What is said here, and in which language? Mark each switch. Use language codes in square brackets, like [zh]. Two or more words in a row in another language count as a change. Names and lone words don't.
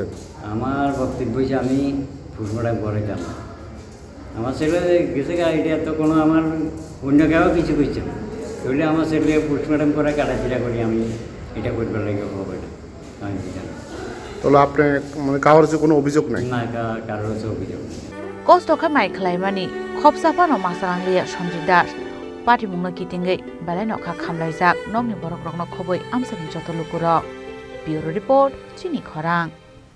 [bn] আমার বক্তব্য হয়েছে আমি পোস্টমর্টম করাইতাম। আমার ছেলে গেছে এটা তো কোনো আমার অন্য কেউ কিছু করছে না, তাহলে আমার ছেলে পোস্টমর্টম করে কাটাছিড়া করি আমি এটা করবার লাগে হবে এটা আমি জানি। তাহলে আপনি মানে কারোর যে কোনো অভিযোগ নাই? না কারোর হচ্ছে অভিযোগ নেই। [trp] Kosto ka mai khlaimani khopsa no masanglia Sanjit Das pati mungna kitingai balai no kha khamlaijak nokni borok rokno khoboi amsani jotolukuro [en] Bureau Report [trp] Chini Khorang।